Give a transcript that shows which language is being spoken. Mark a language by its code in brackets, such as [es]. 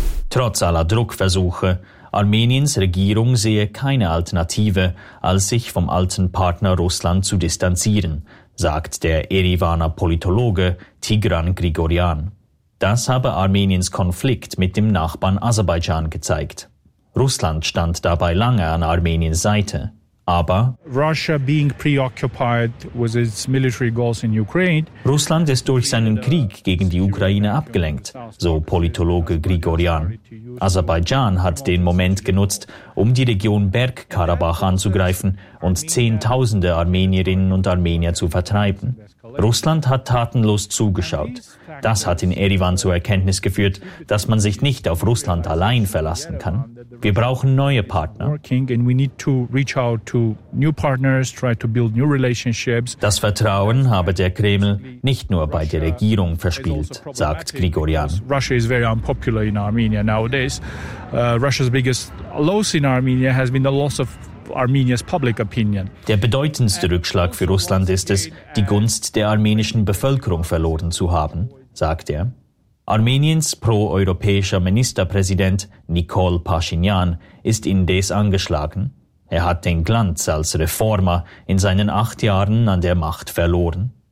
[de] Trotz aller Druckversuche, Armeniens Regierung sehe keine Alternative, als sich vom alten Partner Russland zu distanzieren, sagt der Erivaner Politologe Tigran Grigorian. Das habe Armeniens Konflikt mit dem Nachbarn Aserbaidschan gezeigt. Russland stand dabei lange an Armeniens Seite. Aber [en] Russia being preoccupied with its military goals in Ukraine. [de] Russland ist durch seinen Krieg gegen die Ukraine abgelenkt, so Politologe Grigorian. Aserbaidschan hat den Moment genutzt, um die Region Bergkarabach anzugreifen und Zehntausende Armenierinnen und Armenier zu vertreiben. Russland hat tatenlos zugeschaut. Das hat in Erivan zur Erkenntnis geführt, dass man sich nicht auf Russland allein verlassen kann. Wir brauchen neue Partner. Das Vertrauen habe der Kreml nicht nur bei der Regierung verspielt, sagt Grigorian. [en] Russia is very unpopular in Armenia nowadays. Russia's biggest loss in Armenia has been the loss of Armenia's public opinion. [de] Der bedeutendste Rückschlag für Russland ist es, die Gunst der armenischen Bevölkerung verloren zu haben, sagt er. Armeniens pro-europäischer Ministerpräsident Nikol Pashinyan ist indes angeschlagen. Er hat den Glanz als Reformer in seinen 8 Jahren an der Macht verloren.